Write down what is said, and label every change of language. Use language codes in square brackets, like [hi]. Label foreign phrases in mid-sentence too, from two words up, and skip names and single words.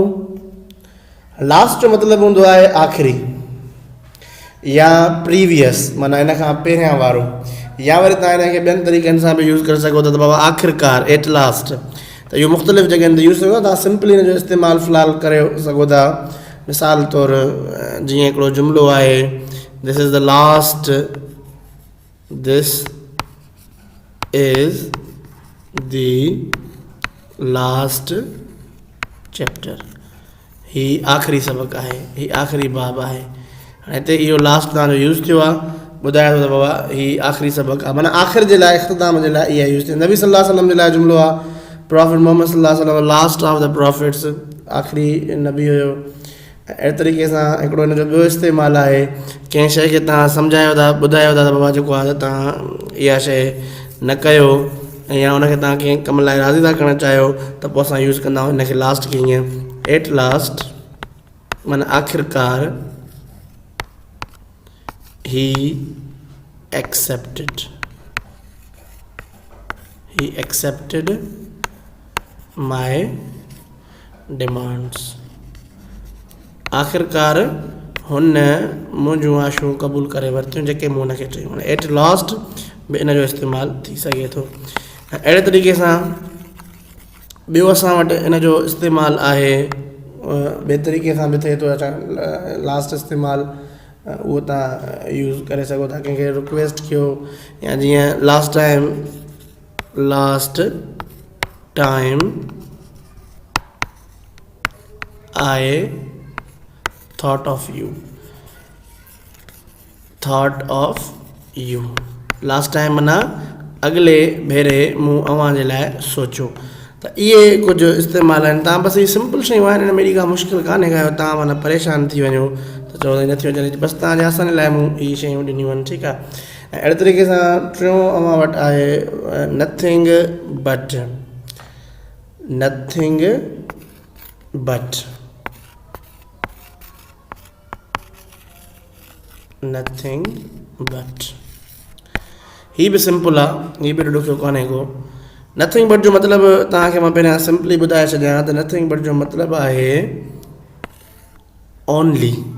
[sd] लास्ट जो मतिलबु हूंदो आहे आख़िरी या प्रीवियस, माना हिन खां पहिरियां वारो, या वरी तव्हां हिनखे ॿियनि तरीक़नि सां बि यूज़ करे सघो था त बाबा आख़िरकार, [en] at last. [sd] त इहो मुख़्तलिफ़ जॻहियुनि ते यूज़ कयो। तव्हां सिंपली हिन जो इस्तेमालु फ़िलहालु करे सघो था। मिसाल तौरु जीअं हिकिड़ो जुमिलो आहे, [en] This is the last, this is the last chapter. [sd] ही आख़िरी सबक़ु आहे, ही आख़िरी बाब आहे। हिते इहो लास्ट तव्हांजो यूज़ थियो आहे, ॿुधायो त बाबा ही आख़िरी सबक़ु आहे, माना आख़िर जे लाइ, इख़्तिताम जे लाइ इहा यूज़ थी। नबी [ar] صلى الله عليه وسلم [sd] जे लाइ जुमिलो आहे, प्रॉफिट मोहम्मद [ar] صلى الله عليه وسلم [en] last of the prophets, [sd] आख़िरी नबी हुयो। अहिड़े तरीक़े सां हिकिड़ो हिन जो ॿियो इस्तेमालु आहे, कंहिं शइ खे तव्हां सम्झायो था, ॿुधायो था त बाबा जेको आहे तव्हां इहा शइ न कयो, या हुनखे तव्हां कंहिं कम लाइ राज़ी था करणु चाहियो, त पोइ असां यूज़ कंदा आहियूं हिनखे लास्ट खे ईअं, [en] at last, [sd] माना आख़िरकार, [en] he accepted my demands। [sd] आख़िरकार हुन मुंहिंजूं आशूं क़बूल करे वरितियूं जेके मूं हुनखे चयूं। [en] at last [sd] बि इन जो इस्तेमालु थी सघे थो। अहिड़े तरीक़े सां ॿियो असां वटि इन जो इस्तेमालु आहे, ॿिए तरीक़े सां बि थिए थो। लास्ट इस्तेमालु उहो तव्हां यूज़ करे सघो था, कंहिंखे रिक्वेस्ट कयो, या जीअं [en] last time I thought of you. last time [sd] माना अॻिले भेरे मूं अव्हां जे लाइ सोचियो। त इहे कुझु इस्तेमालु आहिनि। तव्हां बसि इहे सिंपल शयूं आहिनि, हिन में एॾी का मुश्किल कान्हे का तव्हां माना परेशान थी वञो त चओ नथी वञे, बसि तव्हांजे आसानी लाइ मूं इहे शयूं ॾिनियूं आहिनि। ठीकु आहे। ऐं अहिड़े तरीक़े सां टियों अव्हां वटि आहे [en] nothing but. [sd] ही बि सिंपल आहे, ही बि ॾुखियो कोन्हे को। [en] nothing but [sd] जो मतिलबु तव्हांखे मां पहिरियां सिंपली ॿुधाए छॾियां त [en] nothing but [sd] जो मतिलबु आहे ओनली।